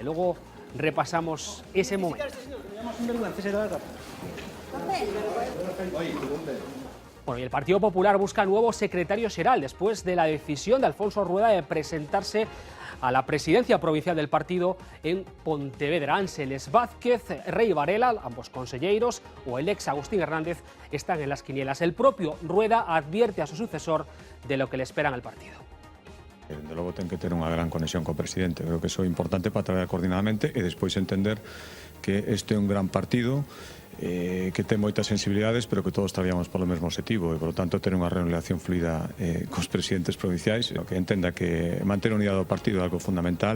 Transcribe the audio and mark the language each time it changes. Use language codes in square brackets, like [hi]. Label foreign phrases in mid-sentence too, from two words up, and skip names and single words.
[es] Luego repasamos ese momento. Bueno, y el Partido Popular busca nuevo secretario xeral después de la decisión de Alfonso Rueda de presentarse a la presidencia provincial del partido en Pontevedra. Ángeles Vázquez, Rey Varela, ambos conselleiros, o el ex Agustín Hernández están en las quinielas. El propio Rueda advierte a su sucesor de lo que le esperan al partido. [gl] De logo ten que ter unha gran conexión co presidente. Creo que iso é importante para traballar coordinadamente e despois entender que este é un gran partido que ten moitas sensibilidades, pero que todos traballamos polo mesmo objetivo e, [es] por lo tanto, [gl] ter unha relación fluida cos presidentes provinciais, que entenda que manter a unidade do partido é algo fundamental.